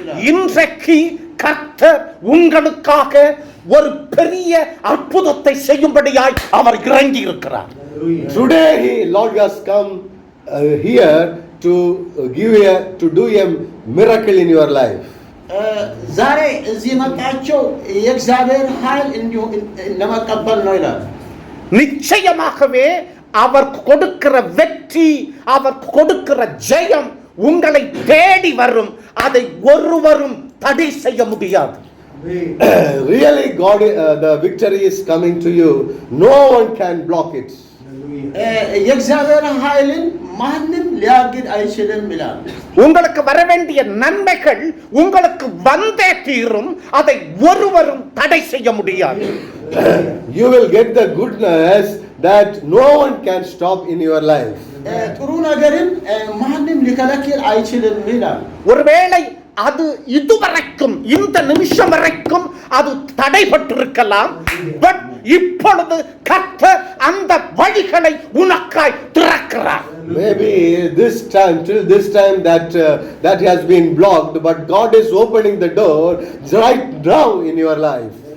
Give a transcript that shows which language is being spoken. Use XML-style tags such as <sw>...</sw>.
<ta>இன்றைக்கு கர்த்தர் உங்களுக்காக ஒரு பெரிய அற்புதத்தை செய்யும்படியாய் அவர் இறங்கி இருக்கிறார்.</ta> <en>Today Lord has come here to do a miracle in your life.</en> <am>ዛሬ እዚህ መጣቸው የእግዚአብሔር ኃይል እንዲሁ ለመቀበል ነው ይላል።</am> <ta>நிச்சயமாகவே அவர் கொடுக்கிற வெற்றி, அவர் கொடுக்கிற ஜெயம் உங்களை தேடி வரும். அதை ஒருவரும் தடை செய்ய முடியாது.</ta> <en>Really God, the victory is coming to you. No one can block it.</en> <am>የእግዚአብሔር ኃይልን ማንም ሊያግድ አይችልም ይላል።</am> <ta>உங்களுக்கு வர வேண்டிய நன்மைகள் உங்களுக்கு வந்தே தீரும். அதை ஒருவரும் தடை செய்ய முடியாது.</ta> <en>You will get the goodness that no one can stop in your life.</en> <am>ጥሩ ነገርን ማንም ሊከለክል አይችልም ይላል።</am> <ta>ஒருவேளை அது இதுவரைக்கும் இந்த நிமிஷம் வரைக்கும் அது தடைபட்டிருக்கலாம். பட் இப்பொழுது கர்த்தர் அந்த வழிகளை உனக்காய் திறக்கிறார்.</ta> <en>Maybe till this time that has been blocked, but God is opening the door right now in your life.</en>